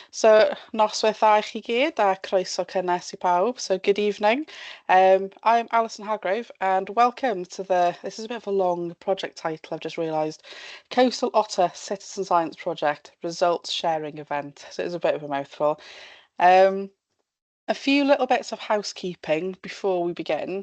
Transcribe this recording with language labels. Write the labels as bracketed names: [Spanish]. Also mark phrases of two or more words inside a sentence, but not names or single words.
[Welsh] So, noswaith dda I chi gyd a croeso cynnes I pawb. [English] So, good evening. I'm Alison Hargrove and welcome to this is a bit of a long project title, I've just realised. Coastal Otter Citizen Science Project Results Sharing Event. So, it's a bit of a mouthful. A few little bits of housekeeping before we begin.